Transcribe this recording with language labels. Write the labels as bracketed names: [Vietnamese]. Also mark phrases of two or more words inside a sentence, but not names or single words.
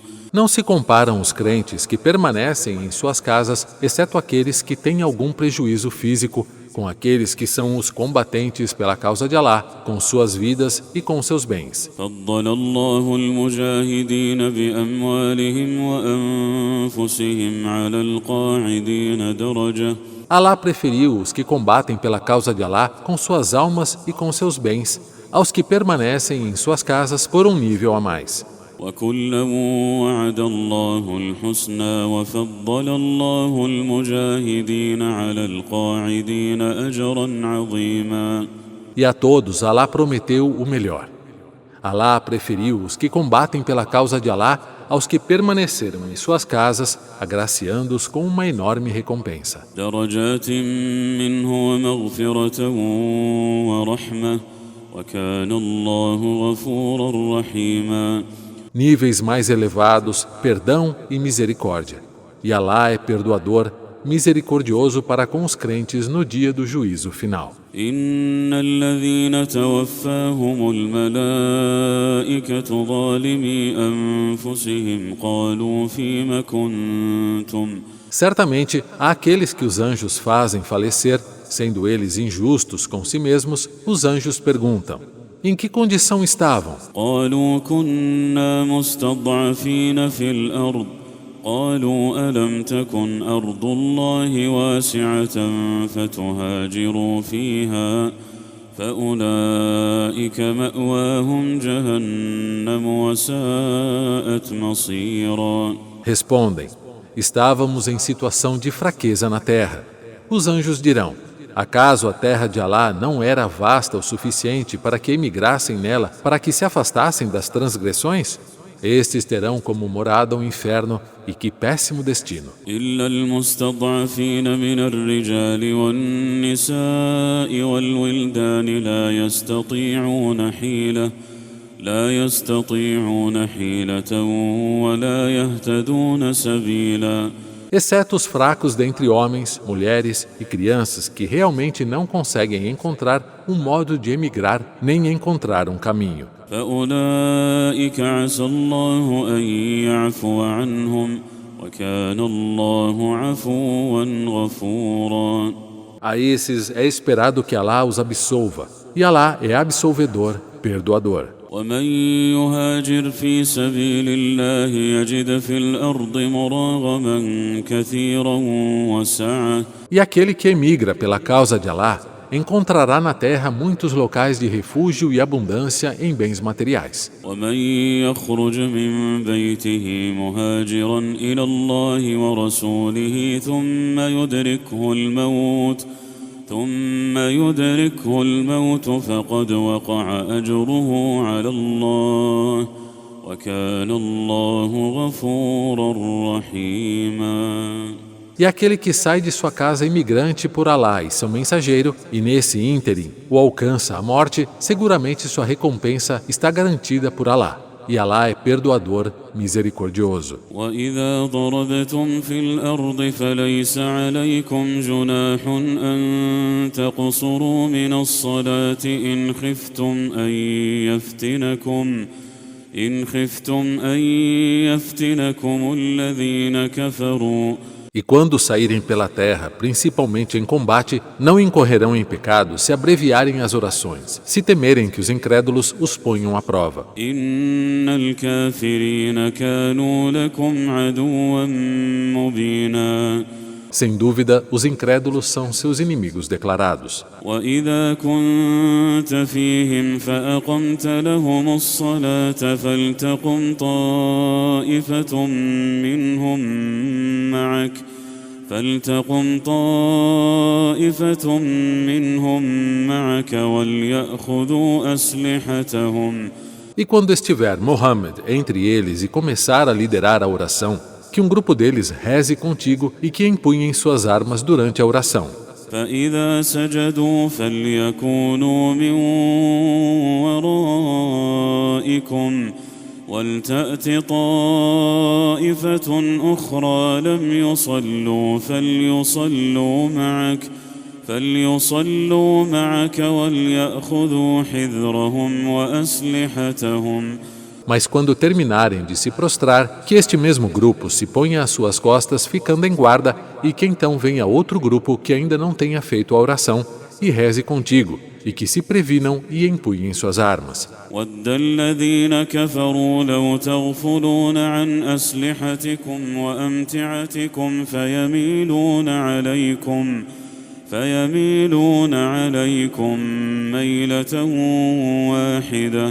[Portuguese] Não se comparam os crentes que permanecem em suas casas, exceto aqueles que têm algum prejuízo físico, com aqueles que são os combatentes pela causa de Alá, com suas vidas e com seus bens. [Arabic] فضل الله المجاهدين بأموالهم وأنفسهم على القاعدين درجة. [Portuguese] Alá preferiu os que combatem pela causa de Alá com suas almas e com seus bens, aos que permanecem em suas casas por um nível a mais. [Arabic] وكلا وعد الله الحسنى وفضل الله المجاهدين على القاعدين أجرا عظيما. [Portuguese] E a todos Alá prometeu o melhor. Alá preferiu os que combatem pela causa de Alá aos que permaneceram em suas casas, agraciando-os com uma enorme recompensa. [Arabic] درجات منه ومغفرة ورحمة وكان الله غفورا رحيما. [Portuguese] Níveis mais elevados, perdão e misericórdia. E Alá é perdoador, misericordioso para com os crentes no dia do juízo final. [Arabic] إن الذين توفاهم الملائكة ظالمي أنفسهم قالوا فيم كنتم. [Portuguese] Certamente, há aqueles que os anjos fazem falecer, sendo eles injustos com si mesmos, os anjos perguntam: em que condição estavam? [Arabic] قالوا كنا مستضعفين في الأرض قالوا ألم تكن أرض الله واسعة فتهاجروا فيها فأولئك مأواهم جهنم وساءت مصيرا. [Portuguese] Respondem: estávamos em situação de fraqueza na terra. Os anjos dirão: acaso a terra de Alá não era vasta o suficiente para que emigrassem nela, para que se afastassem das transgressões? Estes terão como morada o inferno, e que péssimo destino. [Arabic] إلا المستضعفين من الرجال والنساء والولدان لا يستطيعون حيلة ولا يهتدون سبيلا. [Portuguese] Exceto os fracos dentre homens, mulheres e crianças que realmente não conseguem encontrar um modo de emigrar nem encontrar um caminho. [Arabic] فأولئك عسى الله أن يعفو عنهم وكان الله عفوا غفورا. [Portuguese] A esses é esperado que Alá os absolva, e Alá é absolvedor, perdoador. [Arabic] ومن يهاجر في سبيل الله يجد في الأرض مراغما كثيرا وسعة. [Portuguese] E aquele que emigra pela causa de Alá encontrará na terra muitos locais de refúgio e abundância em bens materiais. [Arabic] ومن يخرج من بيته مهاجرا إلى الله ورسوله ثم يدركه الموت فقد وقع أجره على الله وكان الله غفورا رحيما. [Portuguese] E aquele que sai de sua casa imigrante por Alá e seu mensageiro, e nesse ínterim o alcança a morte, seguramente sua recompensa está garantida por Alá. E Alá é perdoador, misericordioso. [Arabic] وإذا ضربتم في الأرض فليس عليكم جناح أن تقصروا من الصلاة إن خفتم أن يفتنكم الذين كفروا. [Portuguese] E quando saírem pela terra, principalmente em combate, não incorrerão em pecado se abreviarem as orações, se temerem que os incrédulos os ponham à prova. [Arabic] إن الكافرين كانوا لكم عدوا مبينا. [Portuguese] Sem dúvida, os incrédulos são seus inimigos declarados. [Arabic] وإذا كنت فيهم فأقمت لهم الصلاة فلتقم طائفة منهم معك وليأخذوا أسلحتهم. [Portuguese] E quando estiver Mohammed entre eles e começar a liderar a oração, que um grupo deles reze contigo e que empunhem suas armas durante a oração. [Arabic] فإذا سجدوا فليكونوا من ورائكم ولتأت طائفة أخرى لم يصلوا فليصلوا معك وليأخذوا حذرهم وأسلحتهم. [Portuguese] Mas quando terminarem de se prostrar, que este mesmo grupo se ponha às suas costas, ficando em guarda, e que então venha outro grupo que ainda não tenha feito a oração, e reze contigo, e que se previnam e empunhem suas armas. [Arabic] وَدَّ الَّذِينَ كَفَرُوا لَوْ تَغْفُلُونَ عَنْ أَسْلِحَتِكُمْ وَأَمْتِعَتِكُمْ فَيَمِيلُونَ عَلَيْكُمْ مَيْلَةً وَاحِدَةً.